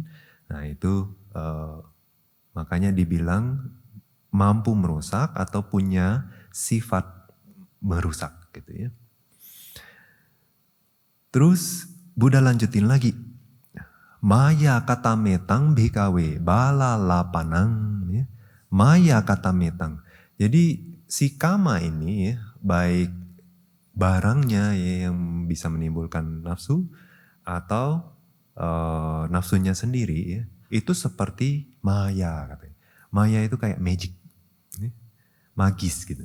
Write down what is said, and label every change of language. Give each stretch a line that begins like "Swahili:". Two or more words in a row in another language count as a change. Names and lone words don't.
Indonesian: Nah, itu makanya dibilang mampu merusak atau punya sifat merusak gitu ya. Terus Buddha lanjutin lagi.
Pali: Maya kata metang bhikawe bala lapanang ya. Maya kata metang.
Indonesian: Jadi si kama ini ya, baik barangnya ya, yang bisa menimbulkan nafsu atau nafsunya sendiri ya, itu seperti maya katanya. Maya itu kayak magic, ya, magis gitu.